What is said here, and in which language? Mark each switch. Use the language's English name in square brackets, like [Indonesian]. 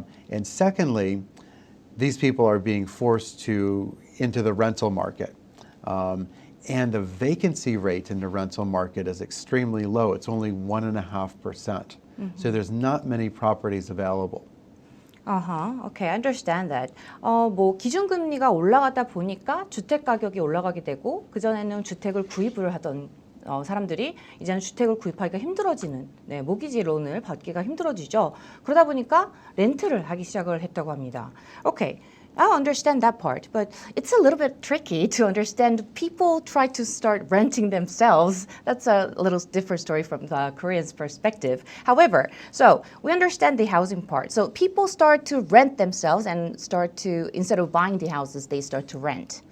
[English] And secondly, these people are being forced into the rental market. And the vacancy rate in the rental market is extremely low. It's only 1.5%. So there's not many properties available. Okay, I understand that. [Korean] 뭐 기준금리가 올라가다 보니까 주택 가격이 올라가게 되고 그 전에는 주택을 구입을 하던 사람들이 이제는 주택을 구입하기가 힘들어지는 모기지 론을 받기가 힘들어지죠. 그러다 보니까 렌트를 하기 시작을 했다고 합니다. [English] Okay. I understand that part, but it's a little bit tricky to understand. People try to start renting themselves. That's a little different story from the Korean's perspective. However, so we understand the housing part. So people start to rent themselves and start to, instead of buying the houses, they start to rent.